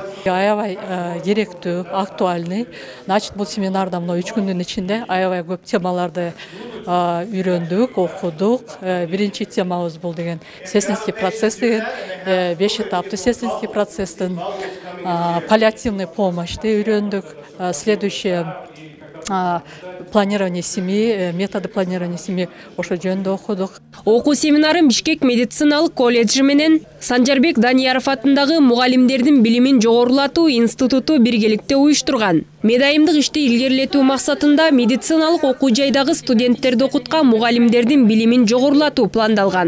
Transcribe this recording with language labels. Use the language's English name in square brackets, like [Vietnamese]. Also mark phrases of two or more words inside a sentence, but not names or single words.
[Kyrgyz] Аябай керектүү, актуальный. Значит, бул семинарда мына 3 күндүн ичинде аябай көп темаларды үйрөндүк, окудук. Биринчи темабыз бул деген [Russian] сестринский процесс [Kyrgyz] деген 5 этаптуу [Russian] сестринский процесстин паллиативный помощьты [Kyrgyz] үйрөндүк. [Russian] Следующее планирование семьи, методы планирования семьи [Kyrgyz] ошо жөнүндө окудук. Окуу семинарын Бишкек медициналык колледжи менен Санжарбек Данияров атындагы мугалимдердин билимин жогорулатуу институту биргеликте уюштурган. Медайымдык ишти илгерилетүү максатында медициналык окуу жайдагы студенттерди окуткан мугалимдердин билимин жогорулатуу пландалган.